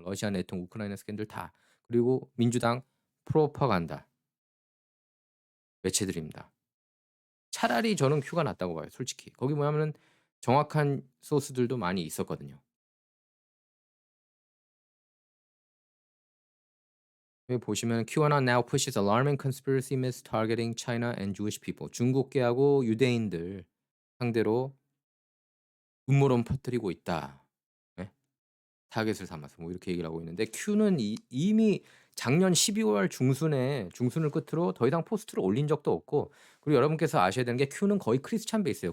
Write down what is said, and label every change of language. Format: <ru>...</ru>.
<ko>러시아 내통, 우크라이나 스캔들 다. 그리고 민주당 프로파간다 매체들입니다. 차라리 저는 큐가 낫다고 봐요 솔직히. 거기 뭐냐면은 정확한 소스들도 많이 있었거든요. 여기 보시면</ko> <en>QAnon now pushes alarming conspiracy myths targeting China and Jewish people.</en> <ko>중국계하고 유대인들 상대로 음모론 퍼뜨리고 있다. 예. 타겟을 삼아서 뭐 이렇게 얘기를 하고 있는데 큐는 이미 작년 12월 중순을 끝으로 더 이상 포스트를 올린 적도 없고 그리고 여러분께서 아셔야 되는 게 큐는 거의 크리스찬 베이스예요.</ko>